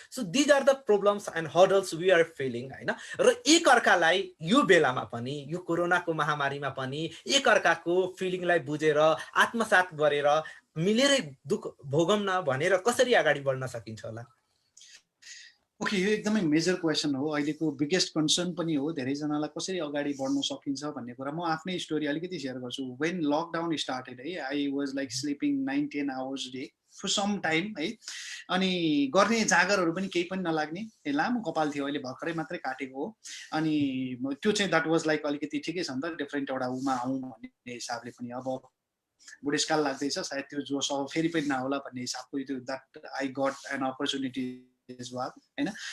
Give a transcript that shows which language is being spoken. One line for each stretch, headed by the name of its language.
English: so these are the problems and hurdles we are failing
Nepali: होइन। र एकअर्कालाई यो बेलामा पनि, यो कोरोनाको महामारीमा पनि एकअर्काको फिलिङलाई बुझेर आत्मसात गरेर मिलेरै दुःख भोगौँ न भनेर कसरी अगाडि बढ्न सकिन्छ होला? ओके, यो एकदमै मेजर क्वेसन हो, अहिलेको बिगेस्ट कन्सर्न पनि हो धेरैजनालाई कसरी अगाडि बढ्न सकिन्छ भन्ने कुरा। म आफ्नै स्टोरी अलिकति सेयर गर्छु।
English: When lockdown started है, I was like sleeping 9-10 hours day for some time है।
Nepali: अनि गर्ने जागरहरू पनि केही पनि नलाग्ने, लामो कपाल थियो, अहिले भर्खरै मात्रै काटेको हो। अनि त्यो चाहिँ द्याट वाज लाइक अलिकति ठिकै छ नि त, डिफ्रेन्ट एउटा उमा आउँ भन्ने हिसाबले पनि। अब बुढेसकाल लाग्दैछ, सायद त्यो जोस अब फेरि पनि नहोला भन्ने हिसाबको त्यो
English: that I got an opportunity
Nepali: होइन।